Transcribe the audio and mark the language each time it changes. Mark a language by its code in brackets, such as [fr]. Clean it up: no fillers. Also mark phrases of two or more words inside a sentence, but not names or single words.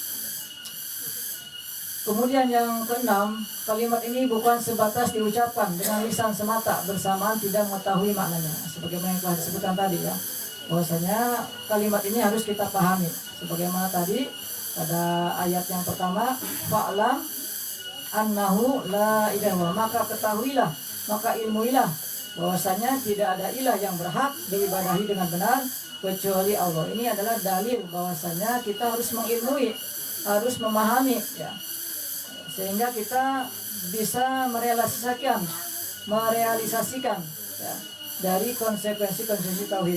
[id] Kemudian yang keenam, kalimat ini bukan sebatas diucapkan dengan lisan semata bersamaan tidak mengetahui maknanya. Sebagaimana yang telah disebutkan tadi ya, bahwasanya kalimat ini harus kita pahami. Sebagaimana tadi pada ayat yang pertama, [ar] fa'lam annahu la ilaha illallah, [id] maka ketahuilah, maka ilmuilah bahwasanya tidak ada ilah yang berhak diibadahi dengan benar kecuali Allah. Ini adalah dalil bahwasanya kita harus mengilmui, harus memahami ya, sehingga kita bisa merealisasikan ya, dari konsekuensi tauhid.